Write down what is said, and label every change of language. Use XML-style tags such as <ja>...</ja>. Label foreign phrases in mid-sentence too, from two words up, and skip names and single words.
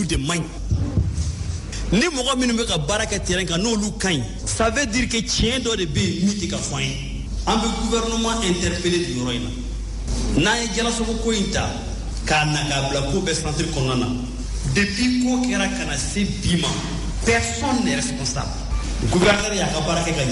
<bm>de man ɲi ni mɔgɔ minnu bɛ ka baara kɛ terrain kan n'olu ka ɲi</bm> <fr>ça veut dire que</fr> <bm>tiɲɛ dɔ de bɛ yen min tɛ ka fɔ an ye an bɛ gouvernement interpeller nin yɔrɔ in na n'an ye jalasogo ko in ta k'a na k'a bila ko bɛɛ centre kɔnɔna na depuis ko kɛra ka na se bi ma</bm> <fr>personne n'est responsable</fr> <bm>gouverneur y'a ka baara kɛ ka</bm>